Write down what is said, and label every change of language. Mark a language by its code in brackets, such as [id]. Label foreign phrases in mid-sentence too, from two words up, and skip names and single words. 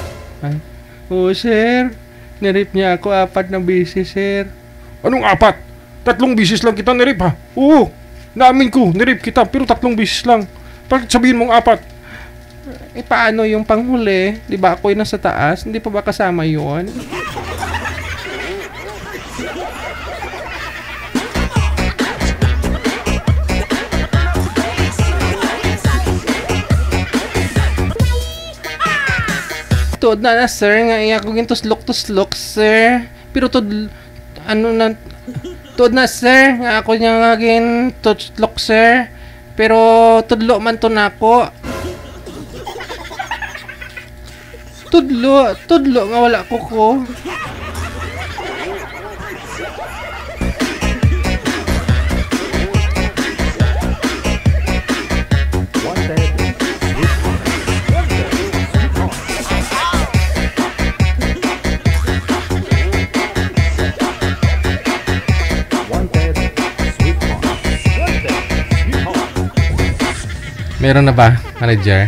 [tl] Sir, nirape niya ako 4 na beses, sir. Anong 4? 3 beses lang kita nirape, ha? Oo, naamin ko, nirape kita, pero 3 beses lang. Bakit sabihin mong 4? Paano yung panghuli? Di ba ako'y nasa taas? Hindi pa ba kasama yun? [hil] Tuod na sir, nga iya ko gintuslok-tuslok, sir. Pero tuod na sir, nga ako niya nga gintuslok, sir. Pero tudlo man to na ako. Tudlo nga wala ko. [tl] Meron na ba, [hil] manager?